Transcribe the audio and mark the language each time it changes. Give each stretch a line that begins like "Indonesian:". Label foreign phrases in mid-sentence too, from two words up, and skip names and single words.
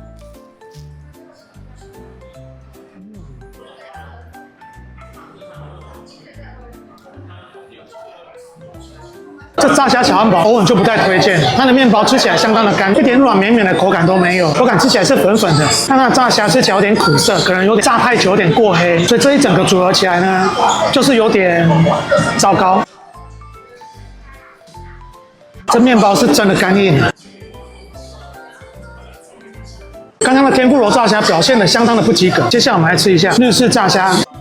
Chinese: 这炸蝦小漢堡，歐文就不太推薦了。它的麵包吃起來相當的乾，一點軟綿綿的口感都沒有，口感吃起來是粉粉的。但它的炸蝦吃起來有點苦澀，可能有點炸太久，有點過黑，所以這一整個組合起來呢，就是有點糟糕。這麵包是真的乾硬的。剛剛的天婦羅炸蝦表現得相當的不及格，接下來我們來吃一下日式炸蝦。